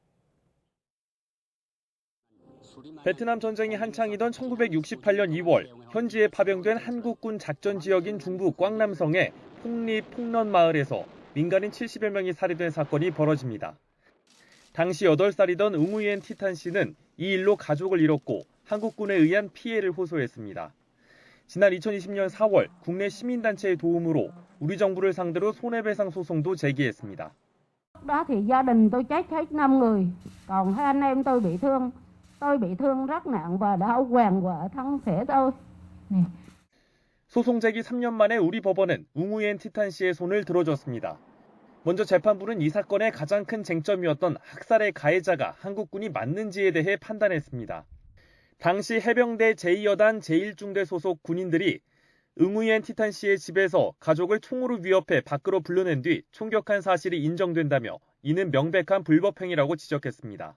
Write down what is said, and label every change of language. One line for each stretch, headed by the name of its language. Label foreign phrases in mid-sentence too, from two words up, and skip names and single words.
Korean: 베트남 전쟁이 한창이던 1968년 2월 현지에 파병된 한국군 작전 지역인 중부 꽝남성의 폭리 폭런 마을에서 민간인 70여 명이 살해된 사건이 벌어집니다. 당시 8살이던 응우옌 티탄 씨는 이 일로 가족을 잃었고 한국군에 의한 피해를 호소했습니다. 지난 2020년 4월 국내 시민단체의 도움으로 우리 정부를 상대로 손해배상 소송도 제기했습니다.
Vietnamese: đó thì gia đình tôi chết hết 5 người, còn 2 anh em tôi bị thương. tôi bị thương rất nặng và đau quàng qua thân thể tôi.
Korean: 소송 제기 3년 만에 우리 법원은 웅우옌 티탄 씨의 손을 들어줬습니다. 먼저 재판부는 이 사건의 가장 큰 쟁점이었던 학살의 가해자가 한국군이 맞는지에 대해 판단했습니다. 당시 해병대 제2여단 제1중대 소속 군인들이 웅우옌 티탄 씨의 집에서 가족을 총으로 위협해 밖으로 불러낸 뒤 총격한 사실이 인정된다며 이는 명백한 불법행위라고 지적했습니다.